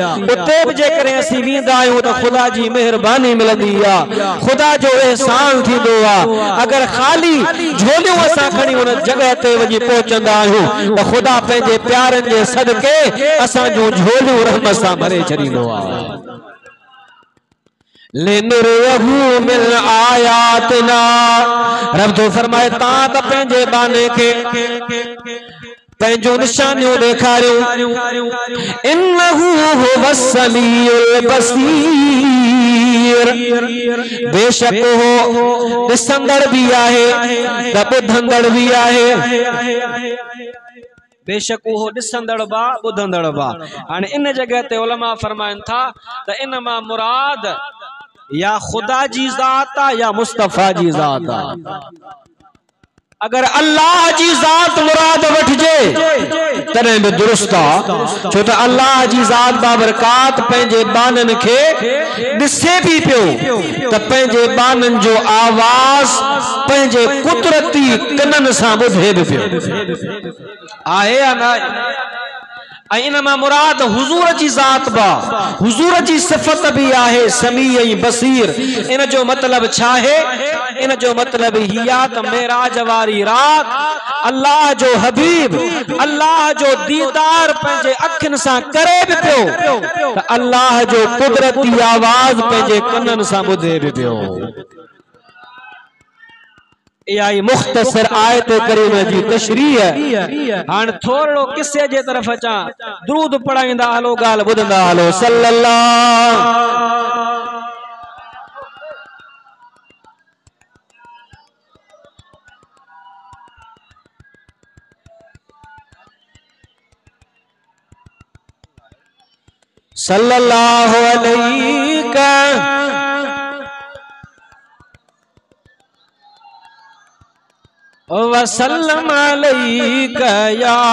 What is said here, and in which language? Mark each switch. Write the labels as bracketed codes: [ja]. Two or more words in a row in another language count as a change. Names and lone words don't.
[sd] उते बि जेकॾहिं असीं वेंदा आहियूं त ख़ुदा जी महिरबानी मिलंदी आहे, ख़ुदा जो एहसान थींदो आहे। अगरि ख़ाली झोलियूं असां खणी उन जगह ते वञी पहुचंदा आहियूं त ख़ुदा पंहिंजे प्यारनि जे सदके असां जूं झोलियूं रहमत सां भरे छॾींदो आहे। [ar] لنريه من آياتنا. [sd] रब तो फरमाए तां त पंहिंजे बाने खे पंहिंजो निशानियूं ॾेखारियूं। [ar] إنه هو السميع البصير. [sd] बेशक हो ॾिसंदड़ भी आहे त ॿुधंदड़ भी आहे। बेशक वो ॾिसंदड़ बा ॿुधंदड़ बा। हाणे इन जगह ते उलमा फरमाइनि था त इन मां मुराद या खुदा जी ज़ात आहे या मुस्तफ़ा जी ज़ात आहे। अगर अल्लाह जी ज़ात मुराद वठजे तॾहिं बि दुरुस्त आहे, छो त अल्लाह जी ज़ात बाबरकात पंहिंजे बाननि खे ॾिसे भी पियो त पंहिंजे बाननि जो आवाज़ पंहिंजे कुदरती कननि सां ॿुधे भी पियो आहे या न। ऐं इन मां मुराद हुजूर जी ज़ात बा, हुजूर जी सिफ़त भी आहे समी ऐं बसीर। इन जो मतलब छा है? इन जो मतलब हिया त मेराज वारी रात अल्लाह जो हबीब अल्लाह जो दीदार पंहिंजे अखियुनि सां करे भी पियो त अल्लाह जो कुदरती आवाज़ पंहिंजे कननि सां ॿुधे भी पियो। यही मुख्तसर आयत करीम जी तशरीह। हाणे थोरो किस्से जे तरफ़ अचां, दुरूद पढ़ाईंदा हलो, ॻाल्हि ॿुधंदा हलो। [ar] صلى الله صلى الله عليك وسلم عليك يا.